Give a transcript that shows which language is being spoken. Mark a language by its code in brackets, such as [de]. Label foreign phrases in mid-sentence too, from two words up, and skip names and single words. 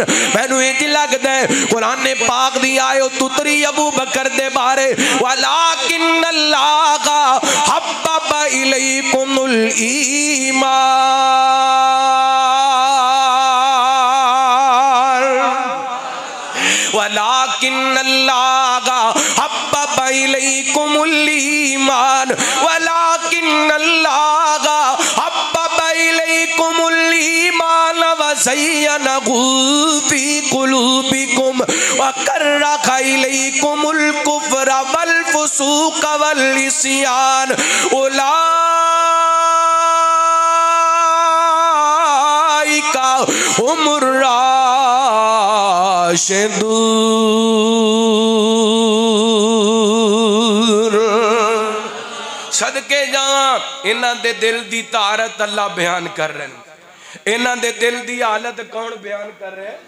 [pa] مینوں اینج لگدا ہے قرآن نے پاک دی آیت اتری ابو بکر دے بارے [ar] ولكن الله حبب إليكم الإيمان, ولكن الله حبب إليكم الإيمان الإيمان ولكن الله حبب إليكم الإيمان وزينه في قلوبكم وكره إليكم الكفر والفسوق والعصيان أولئك هم الراشدون. [pa] صدقے جاواں انہاں دے دل دی طہارت اللہ بیان کر رہے ہیں. انہاں دے دل دی حالت کون بیان کر رہے ہیں?